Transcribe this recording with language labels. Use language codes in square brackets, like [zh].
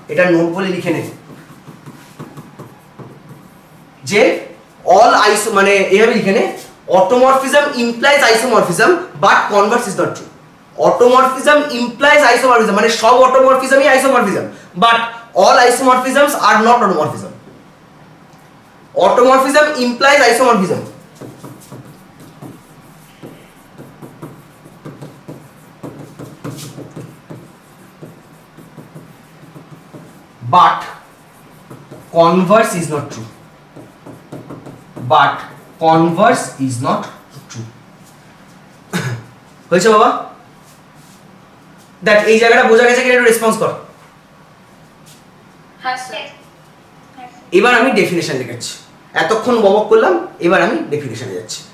[bn] এটা নোট বলে লিখে নে যে অল আইসো, মানে এইভাবে লিখে নে, [en] Automorphism implies isomorphism but converse is not true. Automorphism implies isomorphism [bn] মানে সব অটোমরফিজমই isomorphism, [en] But all isomorphisms are not automorphism. Automorphism implies isomorphism, but converse is not true, but converse is not true। [bn] হয়েছে বাবা? দেখ এই জায়গাটা বোঝা গেছে কিনা, একটু রেসপন্স কর। হ্যাঁ স্যার। এবার আমি ডেফিনেশন লিখাচ্ছি, এতক্ষণ বকবক করলাম, এবার আমি ডেফিনেশনে যাচ্ছি।